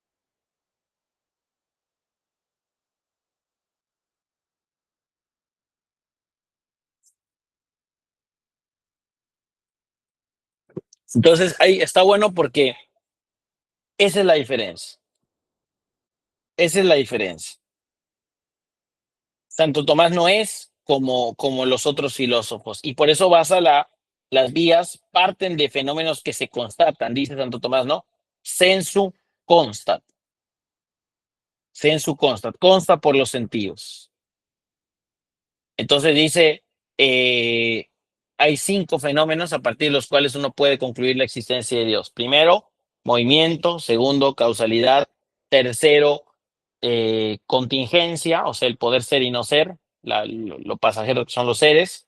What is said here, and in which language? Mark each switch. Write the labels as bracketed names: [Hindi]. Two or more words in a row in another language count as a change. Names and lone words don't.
[Spanish] Entonces, ahí está bueno porque esa es la diferencia. Esa es la diferencia. Santo Tomás no es como los otros filósofos y por eso las vías parten de fenómenos que se constatan, dice Santo Tomás, ¿no? [Latin] Sensu constat. Sensu constat, [Spanish] consta por los sentidos. Entonces dice, hay 5 fenómenos a partir de los cuales uno puede concluir la existencia de Dios. Primero, movimiento. Segundo, causalidad. Tercero, contingencia, o sea, el poder ser y no ser, lo pasajero que son los seres.